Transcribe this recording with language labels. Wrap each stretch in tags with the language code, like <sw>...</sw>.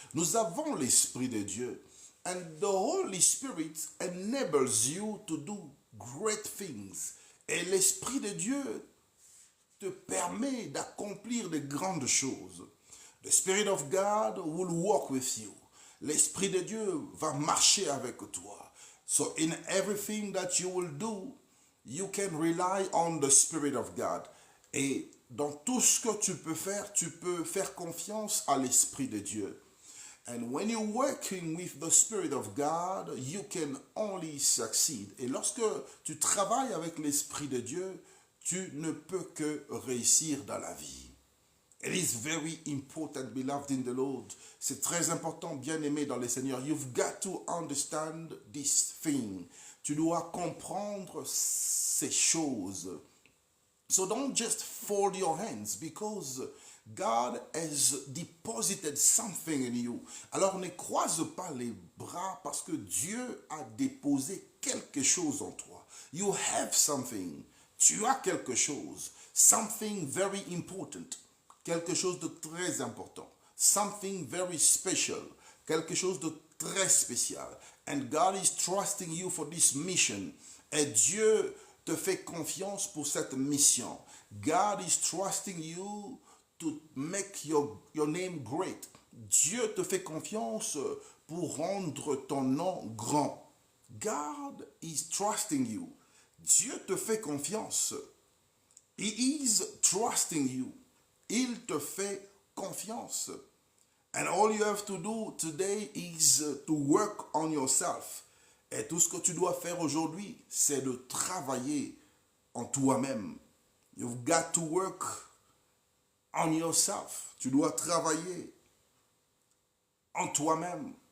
<fr>Nous avons l'Esprit de Dieu.</fr> <en>And the Holy Spirit enables you to do great things.</en> <fr>Et l'Esprit de Dieu te permet d'accomplir de grandes choses.</fr> <en>The Spirit of God will walk with you.</en> <fr>L'Esprit de Dieu va marcher avec toi.</fr> <en>So in everything that you will do, you can rely on the Spirit of God.</en> <fr>Et dans tout ce que tu peux faire confiance à l'Esprit de Dieu.</fr> <en>And when you're working with the Spirit of God, you can only succeed.</en> <fr>Et lorsque tu travailles avec l'Esprit de Dieu, tu ne peux que réussir dans la vie.</fr> <en>It is very important, beloved in the Lord.</en> <fr>C'est très important, bien-aimé dans le Seigneur.</fr> <en>You've got to understand this thing.</en> <fr>Tu dois comprendre ces choses.</fr> <en>So don't just fold your hands because God has deposited something in you.</en> <fr>Alors ne croise pas les bras parce que Dieu a déposé quelque chose en toi.</fr> <en>You have something.</en> <fr>Tu as quelque chose.</fr> <en>Something very important.</en> <fr>Quelque chose de très important.</fr> <en>Something very special.</en> <fr>Quelque chose de très spécial.</fr> <en>And God is trusting you for this mission.</en> <fr>Et Dieu te fait confiance pour cette mission.</fr> <en>God is trusting you to make your name great.</en> <fr>Dieu te fait confiance pour rendre ton nom grand.</fr> <en>God is trusting you.</en> <fr>Dieu te fait confiance.</fr> <en>He is trusting you.</en> <fr>Il te fait confiance.</fr> <en>And all you have to do today is to work on yourself.</en> <fr>Et tout ce que tu dois faire aujourd'hui, c'est de travailler en toi-même.</fr> <en>You've got to work on yourself.</en> <fr>Tu dois travailler en toi-même.</fr>